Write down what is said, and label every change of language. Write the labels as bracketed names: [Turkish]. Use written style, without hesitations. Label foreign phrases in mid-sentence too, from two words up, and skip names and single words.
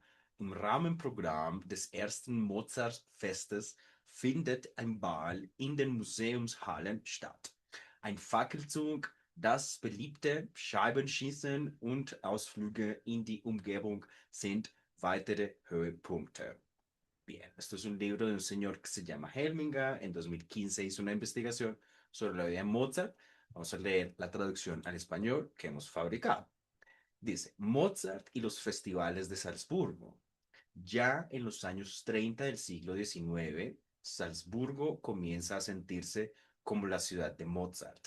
[German] Im Rahmenprogramm des ersten Mozart-Festes findet ein Ball in den Museumshallen statt. Ein Fackelzug, das beliebte Scheibenschießen und Ausflüge in die Umgebung sind weitere Höhepunkte. [Spanish] Bien, esto es un libro de un señor que se llama Helminger. En 2015 hizo una investigación sobre la vida de Mozart. Vamos a leer la traducción al español que hemos fabricado. Dice: Mozart y los festivales de Salzburgo. Ya en los años 30 del siglo XIX, Salzburgo comienza a sentirse como la ciudad de Mozart.